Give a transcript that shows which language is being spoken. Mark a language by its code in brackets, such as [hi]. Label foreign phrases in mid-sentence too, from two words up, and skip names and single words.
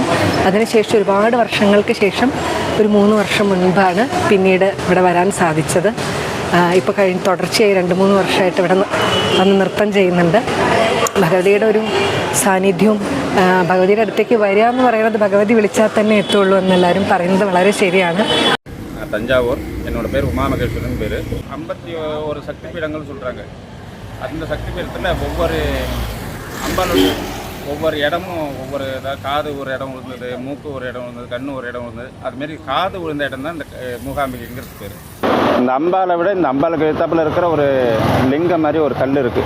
[ml] അതിനുശേഷം ഒരുപാട് വർഷങ്ങൾക്ക് ശേഷം ഒരു 3 വർഷം മുൻപാണ് പിന്നീട് ഇവിടെ വരാൻ സാധിച്ചത്. ഇപ്പോൾ തുടർച്ചയായി 2-3 വർഷമായിട്ട് ഇവിടെ വന്ന് നൃത്തം ചെയ്യുന്നുണ്ട്. ഭഗവതിയുടെ ഒരു സാന്നിധ്യവും ഭഗവതിയുടെ അടുത്തേക്ക് വരിക എന്ന് പറയുന്നത് ഭഗവതി വിളിച്ചാൽ തന്നെ എത്തുള്ളൂ എന്നെല്ലാവരും പറയുന്നത് വളരെ ശരിയാണ്. [ta] தஞ்சாவூர். என்னோடய பேர் உமாமகேஸ்வரன் பேர். 51 சக்தி பீடங்கள் சொல்கிறாங்க. அந்த சக்தி பீடத்தில் ஒவ்வொரு அம்பாளுடைய ஒவ்வொரு இடமும் ஒவ்வொரு, அதாவது காது ஒரு இடம் விழுந்தது, மூக்கு ஒரு இடம் விழுந்தது, கண்ணு ஒரு இடம் விழுந்தது. அதுமாரி காது விழுந்த இடம் தான் இந்த மூகாம்பிகைங்கிறது பேர். இந்த அம்பாலை விட இந்த அம்பாளுக்கு எழுத்தாப்பில் இருக்கிற ஒரு லிங்கம் மாதிரி ஒரு கல் இருக்குது.